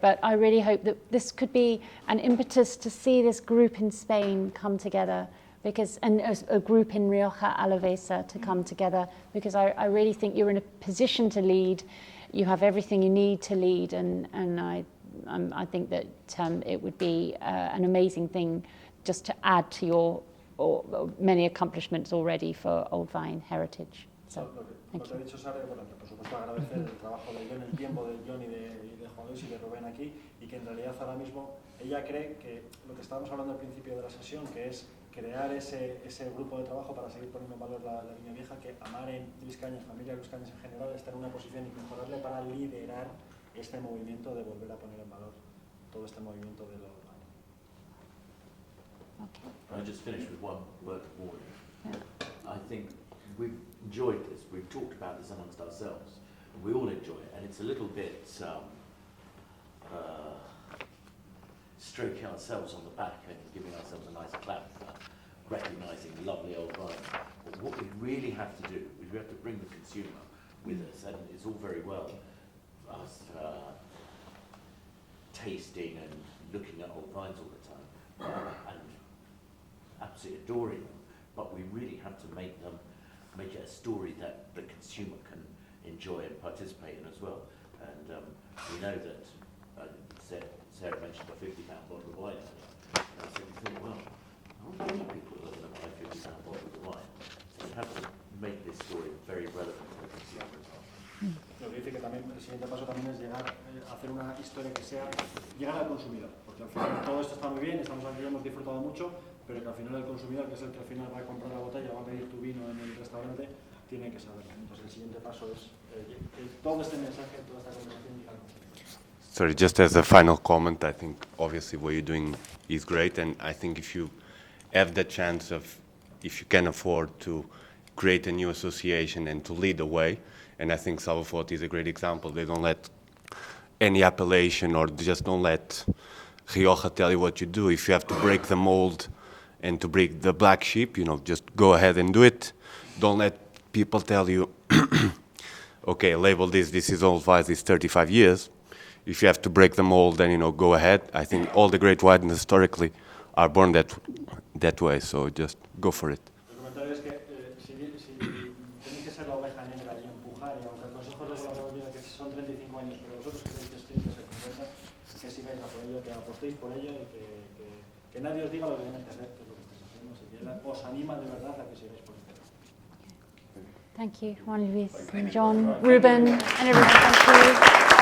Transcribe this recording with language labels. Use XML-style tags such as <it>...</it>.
<en>But I really hope that this could be an impetus to see this group in Spain come together, because, and a group in Rioja Alavesa to come together, because I really think you're in a position to lead. You have everything you need to lead, and I think that it would be an amazing thing just to add to your many accomplishments already for Old Vine heritage. So,</en> <es>lo que ha dicho Sara, bueno, que por supuesto agradecer el trabajo de John, el tiempo de John y de Juan Luis y de Rubén aquí, y que en realidad ahora mismo ella cree que lo que estábamos hablando al principio de la sesión, que es crear ese grupo de trabajo para seguir poniendo en valor la viña vieja, que Amar en Luis Cañas, familia Luis Cañas en general, está en una posición y mejorarle para liderar este movimiento de volver a poner en valor todo este movimiento de Old Vine.</es> <en>Okay. I just finished with one word of warning. Yeah. I think we've enjoyed this. We've talked about this amongst ourselves. We all enjoy it, and it's a little bit stroking ourselves on the back and giving ourselves a nice clap for recognising lovely Old Vine. But what we really have to do is we have to bring the consumer with us, and it's all very well us tasting and looking at Old Vines all the time, and absolutely adoring them, but we really have to make it a story that the consumer can enjoy and participate in as well. And we know that Sarah mentioned a £50 bottle of wine earlier. And so we think, well, how many people are going to buy a £50 bottle of wine? So we have to make this story very relevant to the consumer as well.</en> <es>Lo que dice que también el siguiente paso también es llegar a hacer una historia que sea llegar al consumidor, porque al final todo esto está muy bien, estamos aquí, hemos disfrutado mucho, pero que al final el consumidor, que es el que al final va a comprar la botella, va a pedir tu vino en el restaurante, tienen que saberlo. Entonces el siguiente paso es que todo este mensaje, toda esta conversación diga algo.</es> <en>Sorry, just as a final comment, I think obviously what you're doing is great, and I think if you have the chance of, if you can afford to create a new association and to lead the way, and I think Salvafort is a great example. They don't let any appellation, or just don't let Rioja tell you what you do. If you have to break the mold and to break the black sheep, just go ahead and do it. Don't let people tell you, okay, label this is old Weiss, it's 35 years. If you have to break the mold, then, go ahead. I think all the great wines historically are born that way, so just go for it.</en> <es>El comentario es que si tenéis que ser la oveja negra y empujar, y aunque el Consejo Regulador diga que son 35 años, pero vosotros creéis que tenéis que ser 50, que sigáis a por ello, que apostéis por ello y que nadie os diga lo que tenéis que hacer, que es lo que estáis haciendo, así que él os anima de verdad a que sigáis por el camino.</es> <en>Thank you, Juan Luis and John, Ruben, and everyone. Thank you.</en>